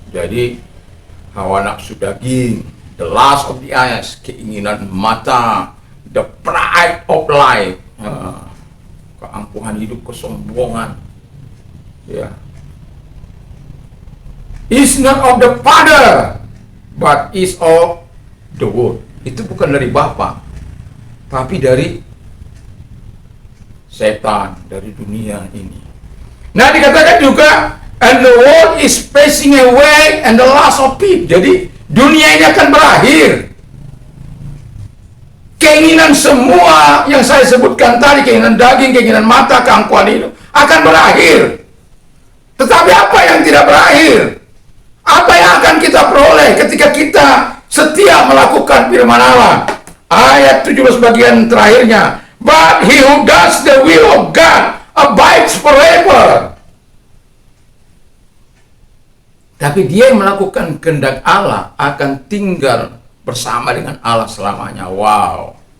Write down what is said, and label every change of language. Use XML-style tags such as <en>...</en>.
<id>Jadi hawa nafsu daging,</id> <en>the lust of the eyes,</en> <id>keinginan mata,</id> <en>the pride of life,</en> <id>keangkuhan hidup, kesombongan, ya,</id> <en>is not of the Father, but is of the world.</en> <id>Itu bukan dari Bapa, tapi dari setan, dari dunia ini. Nah, dikatakan juga,</id> <en>and the world is passing away and the lust of it.</en> <id>Jadi dunia ini akan berakhir. Keinginan semua yang saya sebutkan tadi, keinginan daging, keinginan mata, keangkuhan hidup, akan berakhir. Tetapi apa yang tidak berakhir? Apa yang akan kita peroleh ketika kita setia melakukan firman Allah? Ayat 17 bagian terakhirnya,</id> <en>but he who does the will of God abides forever.</en> <id>Tapi dia yang melakukan kehendak Allah akan tinggal bersama dengan Allah selamanya. Wow.</id>